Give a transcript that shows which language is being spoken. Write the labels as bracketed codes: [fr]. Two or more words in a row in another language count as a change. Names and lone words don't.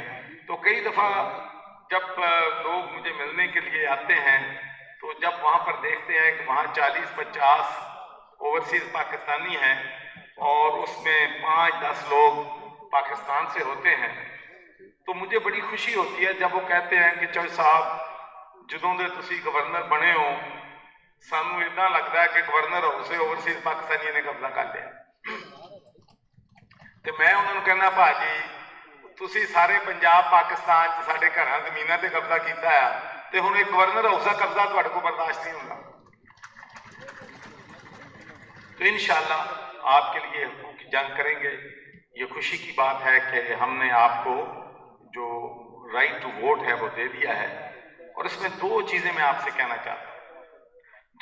[ur] تو کئی دفعہ جب لوگ مجھے ملنے کے لیے آتے ہیں تو جب وہاں پر دیکھتے ہیں کہ وہاں 40-50 اوورسیز پاکستانی ہیں اور اس میں 5-10 لوگ پاکستان سے ہوتے ہیں، تو مجھے بڑی خوشی ہوتی ہے جب وہ کہتے ہیں کہ چوہے صاحب [pa] جدوں دے تسی گورنر بنے ہو سانو [ur] اتنا لگتا ہے کہ گورنر ہاؤس اوورسیز پاکستانی نے قبضہ کر لیا، [pa] تو میں انہوں نے کہنا بھاجی تسی سارے پنجاب پاکستان ساڈے گھراں زمیناں تے قبضہ کیتا ہے تے ہن ایک گورنر ہاؤس کا قبضہ تہاڈے کو برداشت نہیں ہوگا۔ [ur] تو انشاءاللہ آپ کے لیے حقوق کی جنگ کریں گے۔ یہ خوشی کی بات ہے کہ ہم نے آپ کو جو [en] right to vote [ur] ہے وہ دے دیا ہے، اور اس میں 2 چیزیں میں آپ سے کہنا چاہتا ہوں۔